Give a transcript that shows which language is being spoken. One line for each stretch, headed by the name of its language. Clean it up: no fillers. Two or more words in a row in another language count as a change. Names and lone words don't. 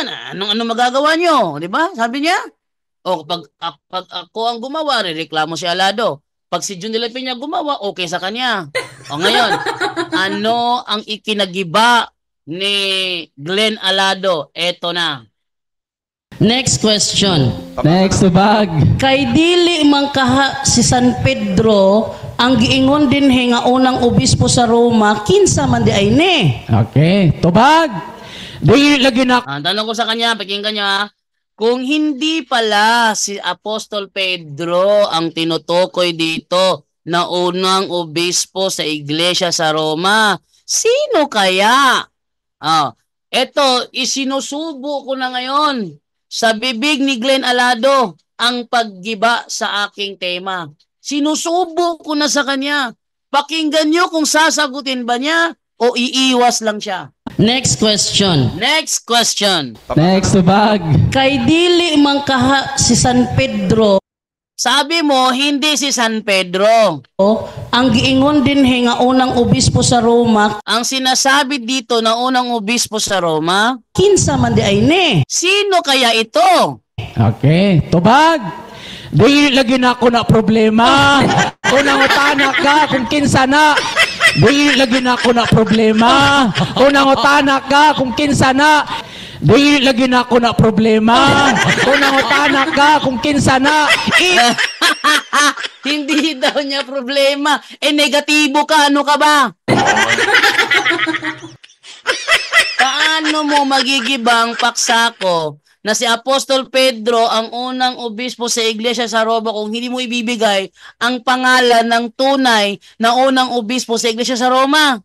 Filipino: Ano magagawa niyo, 'di ba? Sabi niya. O pag ako ang gumawa, reklamo si Alado. Pag si Jun de la Peña gumawa, okay sa kanya. O ngayon, ano ang ikinagiba ni Glenn Alado? Eto na.
English: Next question.
Cebuano: Next tubag. Kay dili man kaha si San Pedro ang giingon din nga unang obispo sa Roma, kinsa man di ay ni. Okay, tubag. Di lagi na
Filipino: Ang tanong ko sa kanya, pakinggan niyo ha. Kung hindi pala si Apostol Pedro ang tinutukoy dito na unang obispo sa iglesia sa Roma, sino kaya? Eto, isinusubo ko na ngayon sa bibig ni Glenn Alado ang paggiba sa aking tema. Sinusubo ko na sa kanya. Pakinggan niyo kung sasagutin ba niya o iiwas lang siya.
English: Next question. Next question.
Cebuano: Next tubag. Kay dili man kaha si San Pedro
Filipino: Sabi mo, hindi si San Pedro.
Cebuano: ang giingon din nga unang obispo sa Roma,
Filipino: Ang sinasabi dito na unang obispo sa Roma,
Cebuano: kinsa man di ay ni.
Filipino: sino kaya ito?
Cebuano: Okay, tubag. Di lagi na ako na problema. Unang utana ka kung kinsa na. Di lagi na ako na problema. Unang utana ka kung kinsa na. Di lagi na ako na problema. Unang utana ka kung kinsa na.
Filipino: Hindi daw niya problema. Negatibo ka. Ano ka ba? Paano mo magigibang paksa ko na si Apostol Pedro ang unang obispo sa iglesia sa Roma kung hindi mo ibibigay ang pangalan ng tunay na unang obispo sa iglesia sa Roma?